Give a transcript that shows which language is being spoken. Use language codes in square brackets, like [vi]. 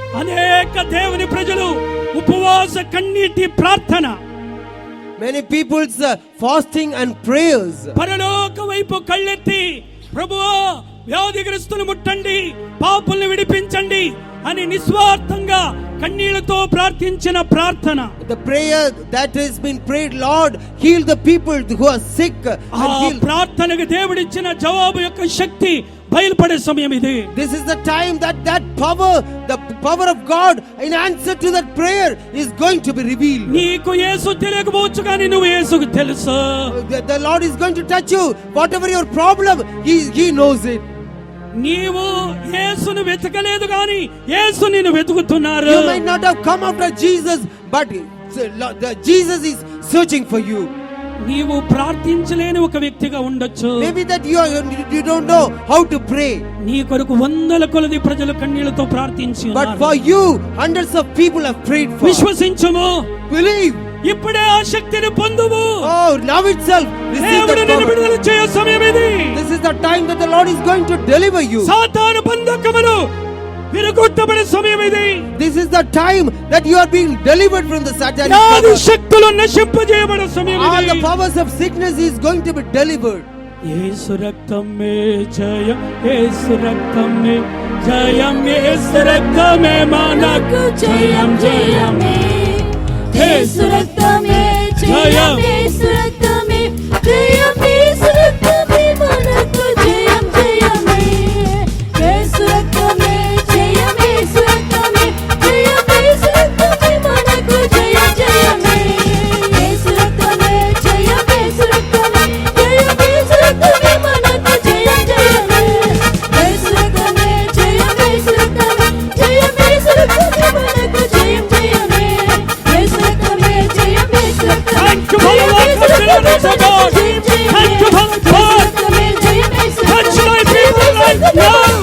[te] అనేక దేవుని ప్రజలు ఉపవాస కన్నీటి ప్రార్థన, [en] Many people's fasting and prayers. [te] పరలోక వైపు కళ్ళెత్తి, ప్రభువా వ్యాధిగ్రస్తులు ముట్టండి, పాపుల్ని విడిపించండి అని నిస్వార్థంగా కన్నీళ్లతో ప్రార్థించిన ప్రార్థన. [en] The prayer that has been prayed, Lord, heal the people who are sick. [te] ఆ ప్రార్థనకు దేవుడిచ్చిన జవాబు యొక్క శక్తి బయలుపడే సమయం ఇది. [en] This is the time that power, the power of God in answer to that prayer is going to be revealed. [te] నీకు యేసు తెలియకపోవచ్చు కానీ నువ్వు యేసుకు తెలుసు. [en] The Lord is going to touch you. Whatever your problem, He knows it. [te] నీవు యేసును వెతకలేదు కానీ యేసు నిన్ను వెతుకుతున్నారు. [en] You might not have come after Jesus, but Jesus is searching for you. [te] నీవు ప్రార్థించలేని ఒక వ్యక్తిగా ఉండొచ్చు. [en] Maybe that you don't know how to pray. [te] నీ కొరకు వందల కొలది ప్రజలు కన్నీళ్లతో ప్రార్థించి [en] But [te] ఉన్నారు. [en] for you, hundreds of people have prayed for. [te] విశ్వసించుము, [en] Believe. [te] ఇప్పుడే ఆ శక్తిని పొందుము. [en] Oh, now itself receive [te] దేవుడు [en] the [te] నిన్ను [en] power. [te] విడుదల చేయ సమయం ఇది. [en] This is the time that the Lord is going to deliver you. [te] సాతాను బంధకములు విరగొట్టబడే సమయం ఇది. [en] This This is the time that you are being delivered from the satanic [te] వ్యాధి [en] power. [te] శక్తులు నశింపజేయబడే సమయం [en] All the [te] ఇది. [en] powers of sickness is going to be delivered. [te] యేసు రక్తమే జయం, యేసు రక్తమే జయం, యేసు రక్తమే మనకు జయం జయమే. యేసు రక్తమే జయం, యేసు రక్తమే జయం, యేసు రక్తమే మనకు జయం జయమే. యేసు రక్తమే జయం, యేసు రక్తమే జయం, యేసు రక్తమే మనకు జయం జయమే. యేసు రక్తమే జయం, యేసు రక్తమే జయం, యేసు రక్తమే మనకు జయం జయమే. యేసు రక్తమే జయం, యేసు రక్తమే జయం, యేసు రక్తమే మనకు జయం జయమే. యేసు రక్తమే జయం, యేసు రక్తమే [en] Thank you for the work of deliverance, O God. Thank you for the God. Touch my people right now.